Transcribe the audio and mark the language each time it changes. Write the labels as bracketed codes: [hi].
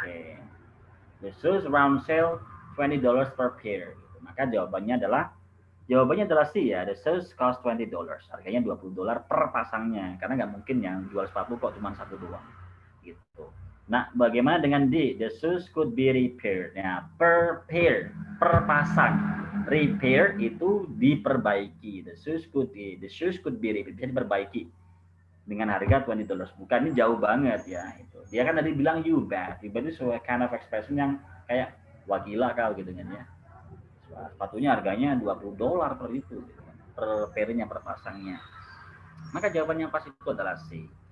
[en] okay, the shoes around sale $20 per pair. [id] Maka jawabannya adalah C ya. [en] The shoes cost $20. [id] Harganya $20 per pasangnya. Karena nggak mungkin yang jual sepatu kok cuma satu doang. Gitu. Nah, bagaimana dengan D? [en] The shoes could be repaired. Nah, per pair, [id] per pasang. [en] Repair [id] itu diperbaiki. [en] The shoes could be repaired. [id] Bisa diperbaiki dengan harga $20. Bukan, ini jauh banget ya. Itu. Dia kan tadi bilang [en] you bet. You bet [id] itu sebuah [en] kind of expression [id] yang kayak wah gila kau gitu kan ya. Sepatunya harganya $20 per itu. Per pairnya, per pasangnya. Maka jawaban yang pas itu adalah C.